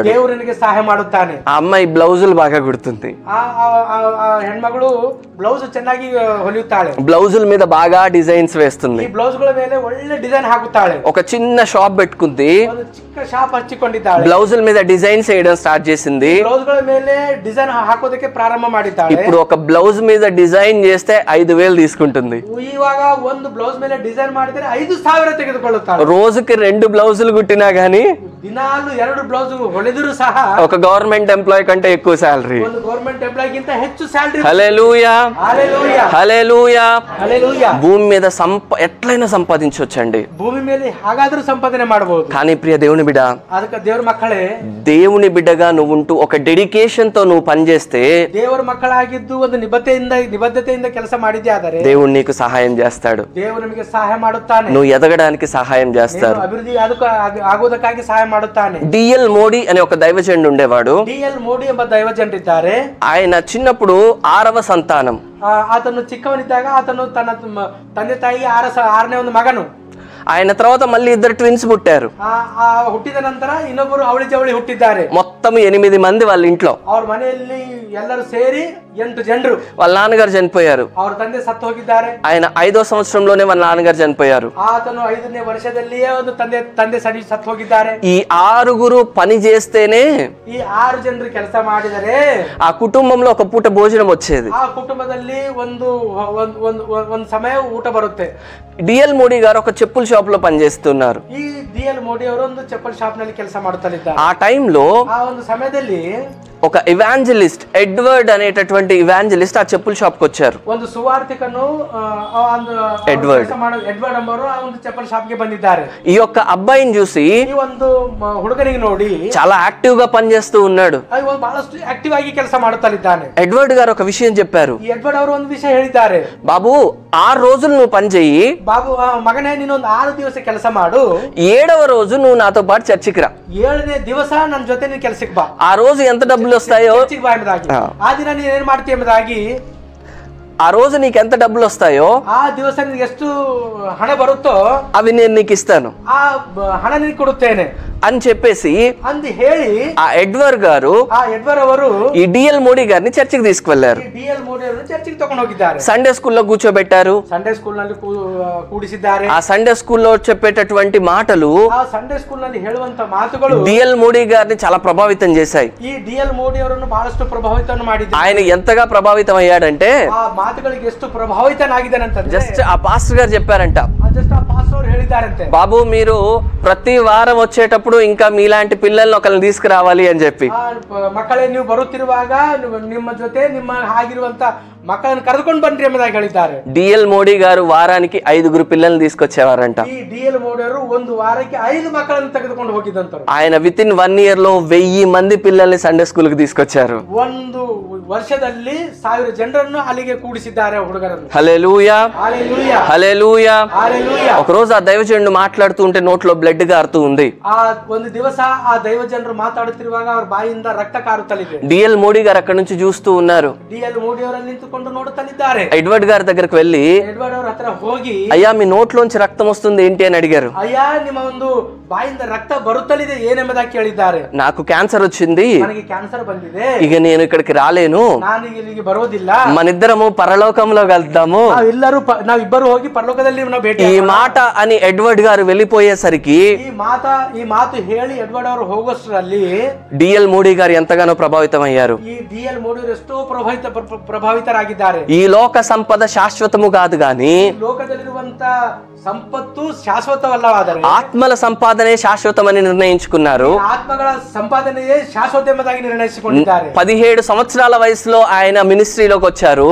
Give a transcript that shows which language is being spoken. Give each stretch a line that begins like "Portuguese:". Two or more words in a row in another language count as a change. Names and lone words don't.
Kannada: ದೇವರು ನಿನಗೆ ಸಹಾಯ ಮಾಡುತ್ತಾನೆ.
Telugu: ఆ అమ్మాయి బ్లౌజులు బాగా కుడుతుంది.
Kannada: ಆ ಹೆಣ್ಮಗಳು ಬ್ಲೌಸ್ ಚೆನ್ನಾಗಿ ಹೊಲಿಯುತ್ತಾಳೆ.
Telugu: బ్లౌజుల మీద బాగా డిజైన్స్ వేస్తుంది.
Kannada: ಈ ಬ್ಲೌಸ್ ಗಳ ಮೇಲೆ ಒಳ್ಳೆ ಡಿಸೈನ್ ಹಾಕುತ್ತಾಳೆ.
Telugu: ఒక చిన్న షాప్ పెట్టుకుంది.
Kannada: ಒಂದು ಚಿಕ್ಕ ಶಾಪ್ ಹಚ್ಚಿಕೊಂಡಿದ್ದಾಳೆ.
Telugu: బ్లౌజుల మీద డిజైన్స్ వేయడం స్టార్ట్ చేసింది.
Kannada: ಬ್ಲೌಸ್ ಗಳ ಮೇಲೆ ಡಿಸೈನ್ ಹಾಕೋದಕ್ಕೆ ಪ್ರಾರಂಭ ಮಾಡಿದ್ದಾಳೆ.
Telugu: ఇప్పుడు ఒక బ్లౌజ్ మీద డిజైన్ చేస్తే 5,000 తీసుకుంటుంది.
Kannada: ಇವಾಗ ಒಂದು ಬ್ಲೌಸ್ ಮೇಲೆ ಡಿಸೈನ್ ಮಾಡಿದ್ರೆ 5,000 ತೆಗೆದುಕೊಳ್ಳುತ್ತಾಳೆ.
Telugu: రోజుకి 2 బ్లౌజులు కుట్టినా గానీ
Kannada: ದಿನಾಲು 2 ಬ್ಲೌಸ್ ಹೊಳೆದರೂ ಸಹ
Telugu: ఒక
English: government employee
Telugu: కంటే ఎక్కువ శాలరీ.
Kannada: ಒಂದು
English: government employee
Kannada: ಗಿಂತ ಹೆಚ್ಚು ಸ್ಯಾಲರಿ.
Telugu: హల్లెలూయా, హల్లెలూయా, హల్లెలూయా. హల్లెలూయా. భూమి మీద ఎట్లయినా సంపాదించవచ్చండి.
Kannada: ಭೂಮಿ ಮೇಲೆ ಹಾಗಾದ್ರೂ ಸಂಪಾದನೆ ಮಾಡಬಹುದು.
Telugu: కానీ ప్రియ దేవుని బిడ్డ,
Kannada: ಅದಕ್ಕೆ ದೇವರ ಮಕ್ಕಳೇ,
Telugu: దేవుని బిడ్డగా నువ్వు ఉంటూ ఒక డెడికేషన్ తో నువ్వు పనిచేస్తే,
Kannada: ದೇವರ ಮಕ್ಕಳಾಗಿದ್ದು ಒಂದು ನಿಬದ್ಧತೆಯಿಂದ ಕೆಲಸ ಮಾಡಿದ್ದೆ ಆದರೆ
Telugu: దేవుడు నీకు సహాయం చేస్తాడు.
Kannada: ದೇವರು ನಿಮಗೆ ಸಹಾಯ ಮಾಡುತ್ತಾನೆ.
Telugu: నువ్వు ఎదగడానికి సహాయం చేస్తాడు.
Kannada: ಅಭಿವೃದ್ಧಿ ಆಗೋದಕ್ಕಾಗಿ ಸಹಾಯ ಮಾಡುತ್ತಾನೆ.
Telugu: డిఎల్ మోడీ అనే ఒక దైవజనుడు ఉండేవాడు.
Kannada: ಡಿಎಲ್ ಮೋಡಿ ಎಂಬ ದೈವಜನರಿದ್ದಾರೆ.
Telugu: ఆయన చిన్నప్పుడు 6వ సంతానం.
Kannada: ಆತನು ಚಿಕ್ಕವನಿದ್ದಾಗ ಆತನು ತನ್ನ ತಂದೆ ತಾಯಿ 6ನೇ ಒಂದು ಮಗನು.
Telugu: ఆయన తర్వాత మళ్ళీ 2 ట్విన్స్ పుట్టారు.
Kannada: ಹುಟ್ಟಿದ ನಂತರ ಇನ್ನೊಬ್ಬರು ಅವಳಿ ಜವಳಿ ಹುಟ್ಟಿದ್ದಾರೆ.
Telugu: మొత్తం 8 మంది వాళ్ళ ఇంట్లో.
Kannada: ಅವ್ರ ಮನೆಯಲ್ಲಿ ಎಲ್ಲರೂ ಸೇರಿ 8 ಜನರು.
Telugu: వాళ్ళ నాన్నగారు చనిపోయారు.
Kannada: ಅವ್ರ ತಂದೆ ಸತ್ತು ಹೋಗಿದ್ದಾರೆ.
Telugu: ఆయన 5వ సంవత్సరంలోనే వాళ్ళ నాన్నగారు చనిపోయారు.
Kannada: ಆತನು 5ನೇ ವರ್ಷದಲ್ಲಿಯೇ ಒಂದು ತಂದೆ ಸತ್ತು ಹೋಗಿದ್ದಾರೆ.
Telugu: ఈ 6 పని చేస్తేనే
Kannada: ಈ 6 ಜನರು ಕೆಲಸ ಮಾಡಿದರೆ
Telugu: ఆ కుటుంబంలో ఒక పూట భోజనం వచ్చేది.
Kannada: ಆ ಕುಟುಂಬದಲ್ಲಿ ಒಂದು ಸಮಯ ಊಟ ಬರುತ್ತೆ.
Telugu: డిఎల్ మోడీ గారు ఒక చెప్పుల షాప్ లో పనిచేస్తున్నారు.
Kannada: ಈ ಡಿಎಲ್ ಮೋಡಿ ಅವರು ಒಂದು ಚಪ್ಪಲ್ ಶಾಪ್ ನಲ್ಲಿ ಕೆಲಸ ಮಾಡುತ್ತಿದ್ದಾರೆ.
Telugu: ఆ టైంలో
Kannada: ಆ ಒಂದು ಸಮಯದಲ್ಲಿ
Telugu: ఒక ఇవాంజలిస్ట్, ఎడ్వర్డ్ అనేటటువంటి ఇవాంజలిస్ట్ ఆ చెప్పుల షాప్ కి వచ్చారు.
Kannada: ಒಂದು ಸುವಾರ್ತಿಕನು ఎడ్వర్డ్ ಎಂಬರು ಆ ಒಂದು ಚಪ್ಪಲ್ ಶಾಪ್ ಗೆ ಬಂದಿದ್ದಾರೆ.
Telugu: ఈ యొక్క అబ్బాయిని చూసి
Kannada: ಈ ಒಂದು ಹುಡುಗನಿಗೆ ನೋಡಿ
Telugu: చాలా యాక్టివ్ గా పనిచేస్తూ ఉన్నాడు.
Kannada: ಬಹಳಷ್ಟು ಆಕ್ಟಿವ್ ಆಗಿ ಕೆಲಸ ಮಾಡುತ್ತಿದ್ದಾನೆ.
Telugu: ఎడ్వర్డ్ గారు ఒక విషయం చెప్పారు.
Kannada: ಈ ಎಡ್ವರ್ಡ್ ಅವರು ಒಂದು ವಿಷಯ ಹೇಳಿದ್ದಾರೆ.
Telugu: బాబు 6 రోజులు నువ్వు పని చెయ్యి,
Kannada: ಬಾಬು ಮಗನೇ ನೀನು ಒಂದು 6 ದಿವಸ ಕೆಲಸ ಮಾಡು,
Telugu: 7వ రోజు నువ్వు నాతో పాటు చర్చికి రా,
Kannada: 7ನೇ ದಿವಸ ನನ್ನ ಜೊತೆ ನೀನು ಕೆಲಸಕ್ಕೆ ಬಾ,
Telugu: ఆ రోజు ఎంత డబ్బులు వస్తాయో
Kannada: ಚರ್ಚಿಗೆ ಬಾ ಎಂಬುದಾಗಿ, ಆ ದಿನ ನೀನು ಏನು ಮಾಡ್ತೀಯ ಎಂಬುದಾಗಿ,
Telugu: ఆ రోజు నీకు ఎంత డబ్బులు వస్తాయో
Kannada: ಆ ದಿವಸ ನಿನಗೆ ಎಷ್ಟು ಹಣ ಬರುತ್ತೋ
Telugu: అవి నేను నీకు ఇస్తాను,
Kannada: ಆ ಹಣ ನಿನಗೆ ಕೊಡುತ್ತೇನೆ
Telugu: అని చెప్పేసి
Kannada: అంది ಹೇಳಿ
Telugu: ఆ ఎడ్వర్డ్ గారు
Kannada: ಆ ఎడ్వర్డ్ ಅವರು
Telugu: ఈ డిఎల్ మోడీ గారిని చర్చికి తీసుకువెళ్లారు.
Kannada: ಡಿಎಲ್ ಮೋಡಿ ಅವರನ್ನು ಚರ್ಚಿಗೆ ತಗೊಂಡು ಹೋಗಿದ್ದಾರೆ.
English: Sunday school
Telugu: కూర్చోబెట్టారు.
English: Sunday school
Kannada: ನಲ್ಲಿ ಕೂಡಿಸಿದ್ದಾರೆ.
Telugu: ఆ
English: Sunday school
Telugu: చెప్పేటటువంటి మాటలు
Kannada: ಆ
English: Sunday school
Kannada: ನಲ್ಲಿ ಹೇಳುವಂತ ಮಾತುಗಳು
Telugu: డిఎల్ మోడీ గారిని చాలా ప్రభావితం చేశాయి.
Kannada: ಈ ಡಿಎಲ್ ಮೋಡಿ ಅವರನ್ನು ಬಹಳಷ್ಟು ప్రభావితం ಮಾಡಿದ್ದಾರೆ.
Telugu: ఆయన ఎంతగా ప్రభావితం అయ్యాడంటే
Kannada: ಆ ಮಾತುಗಳಿಗೆ ಎಷ್ಟು ప్రభావిತನಾಗಿದ್ದಾನಂತಂದ್ರೆ
Telugu: జస్ట్ ఆ పాస్టర్ గారు చెప్పారంట,
Kannada: ಜಸ್ಟ್ ಆ ಪಾಸ್ಟರ್ ಅವರು ಹೇಳಿದ್ದಾರಂತೆ,
Telugu: బాబు మీరు ప్రతి వారం వచ్చేటప్పుడు ఇంకా మీలాంటి పిల్లల్ని ఒకరిని తీసుకురావాలి అని చెప్పి.
Kannada: ಮಕ್ಕಳೇ ನೀವು ಬರುತ್ತಿರುವಾಗ ನಿಮ್ಮ ಜೊತೆ ನಿಮ್ಮ ಆಗಿರುವಂತ ಮಕ್ಕಳನ್ನು ಕರೆದುಕೊಂಡು ಬನ್ರಿ ಎಂಬುದಾಗಿ ಹೇಳಿದ್ದಾರೆ.
Telugu: డిఎల్ మోడీ గారు వారానికి 5 పిల్లల్ని తీసుకొచ్చేవారంట.
Kannada: ಈ ಡಿಎಲ್ ಮೋಡಿ ಅವರು ಒಂದು ವಾರಕ್ಕೆ 5 ಮಕ್ಕಳನ್ನು ತೆಗೆದುಕೊಂಡು ಹೋಗಿದ್ದಂತರು.
Telugu: ఆయన
English: with in 1 year
Telugu: లో 1000 మంది పిల్లల్ని
English: Sunday school
Telugu: కి తీసుకొచ్చారు.
Kannada: ಒಂದು ವರ್ಷದಲ್ಲಿ 1000 ಜನರನ್ನು ಅಲ್ಲಿಗೆ ಕೂಡಿಸಿದ್ದಾರೆ ಹುಡುಗರನ್ನು.
Telugu: హల్లెలూయా హల్లెలూయా హల్లెలూయా. హల్లెలూయా. ఒక రోజు ఆ దైవజనుడు మాట్లాడుతూ ఉంటే నోట్లో బ్లడ్ గారుతూ ఉంది.
Kannada: ಆ ಒಂದು ದಿವಸ ಆ ದೈವ ಜನರು ಮಾತಾಡುತ್ತಿರುವಾಗ ಅವರ ಬಾಯಿಂದ ರಕ್ತ ಕಾರುತ್ತಲಿದೆ.
Telugu: డిఎల్ మోడీ గారు అక్కడ నుంచి చూస్తూ ఉన్నారు.
Kannada: ಡಿಎಲ್ ಮೋಡಿ ಅವರು ನಿಂತುಕೊಂಡು ನೋಡುತ್ತಲಿದ್ದಾರೆ.
Telugu: ఎడ్వర్డ్ గారి దగ్గరకు వెళ్ళి,
Kannada: ಎಡ್ವರ್ಡ್ ಅವರ ಹತ್ರ ಹೋಗಿ,
Telugu: అయ్యా మీ నోట్లోంచి రక్తం వస్తుంది ఏంటి అని అడిగారు.
Kannada: ಅಯ್ಯ ನಿಮ್ಮ ಒಂದು ಬಾಯಿಂದ ರಕ್ತ ಬರುತ್ತಲಿದೆ ಏನೆಂಬುದಾಗಿ ಕೇಳಿದ್ದಾರೆ.
Telugu: నాకు క్యాన్సర్ వచ్చింది,
Kannada: ನನಗೆ ಕ್ಯಾನ್ಸರ್ ಬಂದಿದೆ,
Telugu: ఇక నేను ఇక్కడికి రాలేను,
Kannada: ನಾನು ಇಲ್ಲಿಗೆ ಬರೋದಿಲ್ಲ,
Telugu: మనిద్దరము పరలోకంలో కలుద్దాము,
Kannada: ನಾವಿಬ್ಬರು ಹೋಗಿ ಪರಲೋಕದಲ್ಲಿ ನಾವು ಭೇಟಿ.
Telugu: ఈ మాట అని ఎడ్వర్డ్ గారు వెళ్ళిపోయేసరికి
Kannada: ಈ ಮಾತು ಹೇಳಿ ಎಡ್ವರ್ಡ್ ಅವರು ಹೋಗೋಷ್ಟರಲ್ಲಿ
Telugu: డిఎల్ మోడీ గారు ఎంతగానో ప్రభావితం అయ్యారు.
Kannada: ಈ ಡಿಎಲ್ ಮೋಡಿ ಅವರು ಎಷ್ಟೋ ಪ್ರಭಾವಿತರಾಗಿದ್ದಾರೆ.
Telugu: ఈ లోక సంపద శాశ్వతము కాదు గాని
Kannada: ಲೋಕದಲ್ಲಿರುವಂತ ಸಂಪತ್ತು ಶಾಶ್ವತವಲ್ಲವಾದರೆ
Telugu: ఆత్మల సంపాదనే శాశ్వతమని నిర్ణయించుకున్నారు.
Kannada: ಆತ್ಮಗಳ ಸಂಪಾದನೆಯೇ ಶಾಶ್ವತ ಎಂಬುದಾಗಿ ನಿರ್ಣಯಿಸಿಕೊಂಡಿದ್ದಾರೆ.
Telugu: 17 సంవత్సరాల వయసులో ఆయన మినిస్ట్రీలోకి వచ్చారు.